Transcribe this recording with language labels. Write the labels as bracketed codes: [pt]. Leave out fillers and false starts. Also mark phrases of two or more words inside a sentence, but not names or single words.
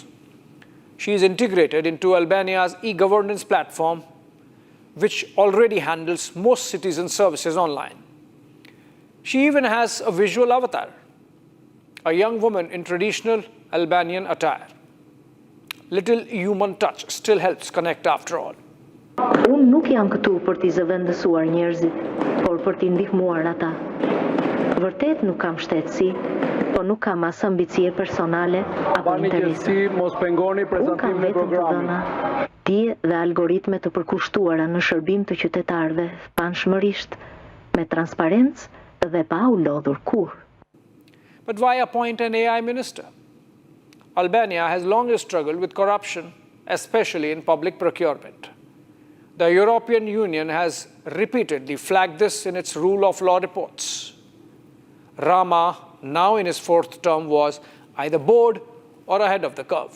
[en] She is integrated into Albania's e-governance platform, which already handles most citizen services online. She even has a visual avatar, a young woman in traditional Albanian attire. Little human touch still helps connect after all. [sq] Unë nuk jam këtu për t'i zëvendësuar njerëzit, por për t'i ndihmuar ata. Vërtet nuk kam shtetësi, por nuk kam as ambicie personale apo interese. Unë kam vetëm të dhëna, dije dhe algoritme të përkushtuara në shërbim të qytetarëve, panshmërisht, me transparencë dhe pa u lodhur kurrë. [en] But why appoint an AI minister? Albania has long struggled with corruption, especially in public procurement. The European Union has repeatedly flagged this in its rule of law reports. Rama, now in his fourth term, was either bored or ahead of the curve.